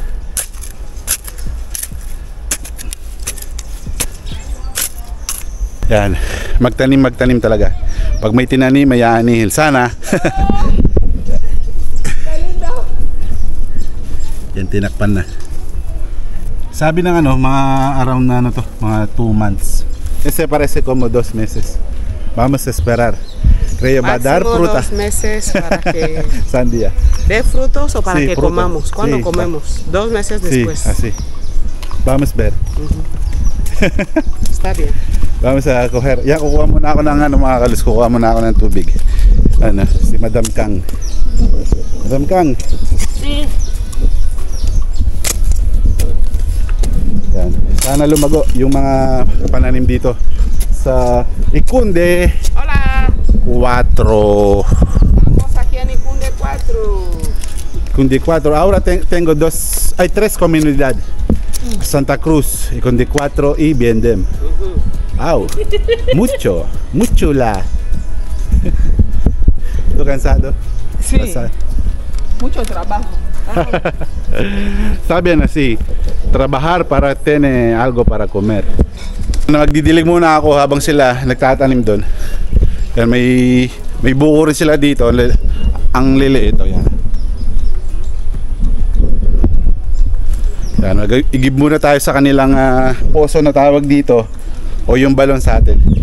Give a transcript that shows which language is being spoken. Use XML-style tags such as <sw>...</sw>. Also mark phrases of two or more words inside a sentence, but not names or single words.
<tl>Yan, magtanim talaga. Pag may tinanim, may aanihin. Sana. Yan, tinakpan na. Sabi ng ano, mga around na ano to, mga 2 months.</tl> <es>Ese parece como 2 meses. Vamos a esperar. Creo va a dar Máximo fruta. 2 meses para que Sandía. dé frutos o para Sí, que fruta. comamos. ¿Cuándo Sí, comemos? 2 meses Sí, después. así. Vamos a ver. Está bien. Vamos a coger. Ya,</es> <tl>kukuha muna ako ng ano mga kalis. Kukuha muna ako ng tubig. Ano, si Madam Kang. Madam Kang.</tl> <es>Sí.</es> <tl>Yan. Sana lumago yung mga pananim dito sa Icunde</tl> <es>Hola. 4. Vamos aquí en Icunde 4. Icunde 4. Ahora tengo 3 comunidades. Santa Cruz, Icunde 4 y Biendem. Au. Mucho la. ¿Tú cansado? Sí. Mucho trabajo.</es> <tl>Sabi na si</tl> <es>trabajar para tener algo para comer.</es> <tl>Magdidilig muna ako habang sila nagtatanim doon. Yan, may buko rin sila dito. Ang liliit ito yan. Yan, igib muna tayo sa kanilang poso na tawag dito o yung balon sa atin.</tl>